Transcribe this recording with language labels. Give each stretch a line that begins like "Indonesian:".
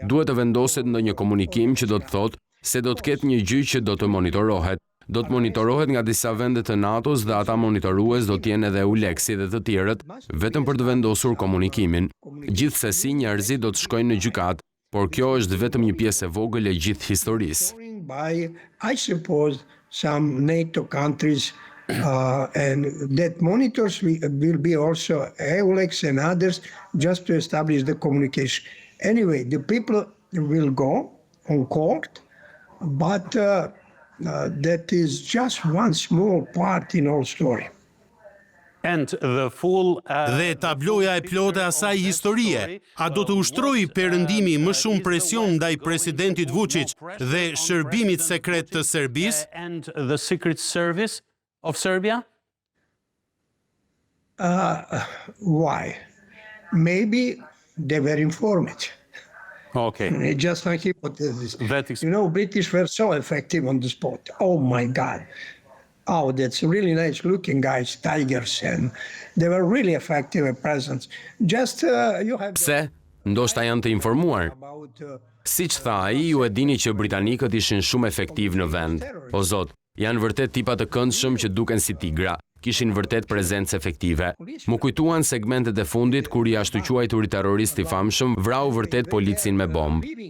Albanian: Duhet të vendoset ndonjë komunikim që do të thotë se do të ketë një gjyq që do të monitorohet. Do të monitorohet nga disa vende të NATO-s dhe ata monitorues do të jenë edhe Uleksi dhe të tjerët, vetëm për të vendosur komunikimin. Gjithsesi, njerëzit do të shkojnë në gjykat, por kjo është vetëm një pjesë e vogël e gjithë historisë.
English: I suppose some NATO countries and that monitors will be also EULEX and others just to establish the communication. Anyway, the people will go on court, but that is just one small part in our story. And the full
Albanian: Dhe tabloja e plotë e asaj historie, a do të ushtrojë perëndimi më shumë presion ndaj presidentit Vučić dhe shërbimit sekret të Serbisë?
English: And the Secret Service of Serbia? Why? Maybe they were informed. Okay. Just like hypothesis. That is- You know, British were so effective on the spot. Oh my God. Oh, that's really nice looking guys, tigers, and they were really effective at presence. Just you have
Albanian: Pse? Ndoshta janë të informuar.
English: about
Albanian: Siç tha ai, ju e dini që britanikët ishin shumë efektiv në vend. O zot, janë vërtet tipa të këndshëm që duken si tigra. Kishin vërtet prezencë efektive. Mu kujtuan segmentet e fundit kur i ashtu quajturi terrorist i famshëm vrau vërtet policin me bombë.